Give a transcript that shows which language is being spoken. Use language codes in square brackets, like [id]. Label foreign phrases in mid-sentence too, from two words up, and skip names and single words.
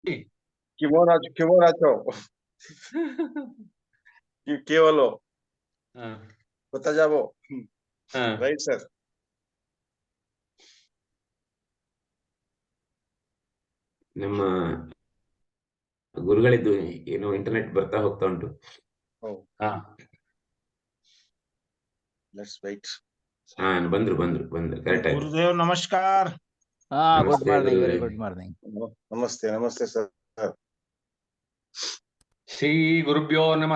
[en] Kimonacho. Kevalo. Kotajabo. Right, sir. [kn] ನಮ್ಮ ಗುರುಗಳಿದ್ದು ಏನು ಇಂಟರ್ನೆಟ್ ಬರ್ತಾ ಹೋಗ್ತಾ ಉಂಟು. [en] Let's wait. [kn] ಬಂದ್ರು ಕರೆಕ್ಟ್ ಆಯ್ತು. ಗುರುದೇವ್ ನಮಸ್ಕಾರ. [en] Good morning, very good morning. [kn] ನಮಸ್ತೆ ಸರ್. [sa] ಶ್ರೀ ಗುರುಭ್ಯೋ ನಮಃ.